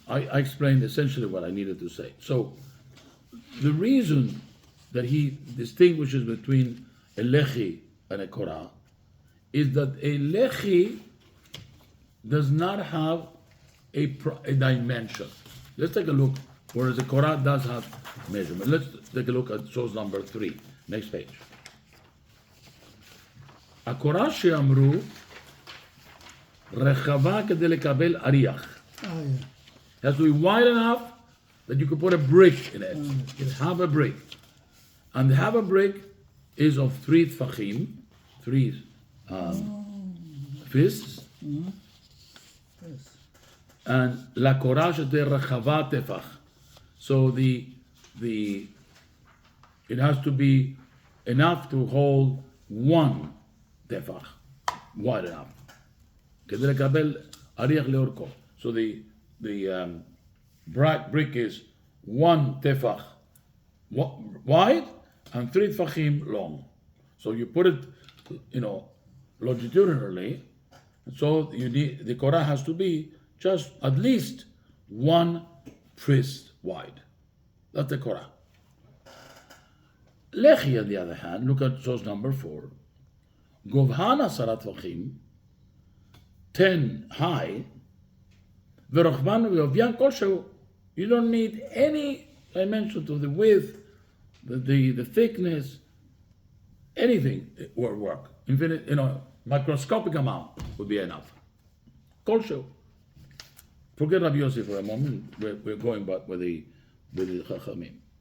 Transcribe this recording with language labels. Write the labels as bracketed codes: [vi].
[en] I explained essentially what I needed to say. So the reason that he distinguishes between a lechi and a korah is that a lechi does not have a dimension. Let's take a look, whereas a korah does have measurement. Let's take a look at source number 3. Next page. [he] הקורה שאמרו רחבה כדי לקבל אריח. [en] Yeah. It has to be wide enough that you could put a brick in it. It's half a brick. And half a brick is of 3 tfachim, 3 fists. Yes. And la korah [he] שתהיה רחבה טפח. [en] So it has to be enough to hold 1 tefach, wide enough. [he] כדי לקבל אריח לאורכו. [en] So the brick is 1 tefach wide and 3 tefachim long. So you put it, longitudinally. So the korah has to be just at least 1 fist wide. That's the korah. Lechi, on the other hand, look at source number 4. [he] Govhan 10 טפחים, [en] 10 high, [he] ורוחבן ועוביין כלשהו. [en] You don't need any dimension to the width, the thickness, anything will work. Infinite, microscopic amount would be enough. כלשהו. Forget Rabbi Yossi for a moment. We're going back with the Chachamim.